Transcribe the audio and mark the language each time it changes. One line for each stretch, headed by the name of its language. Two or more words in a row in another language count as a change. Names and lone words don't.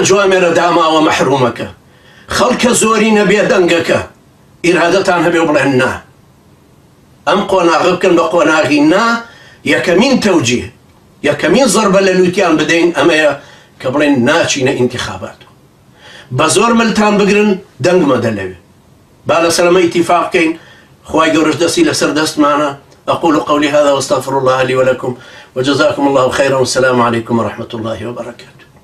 Central Kurdish: جوامێرە داماوە مەحرومەکە خەڵکە زۆری نەبێ دەنگەکە ئیرادەتان هەبێ و بڵێن نا ئەم قۆناغە بکەن بە قۆناغی نا یەکەمین تەوجیه یەکەمین زەربە لە لوتیان بدەین ئەمەیە کە بڵێن ناچینە ئینتیخابات بە زۆر ملتان بگرن دەنگ مەدە لەوێ با لەسەرمە ئیتیفاق بکەین خوای گەورەش دەستی لەسەر دەستمانە
Arabic: أقول قولي هذا واستغفر الله لي ولكم وجزاكم الله خيرا والسلام عليكم ورحمة الله وبركاته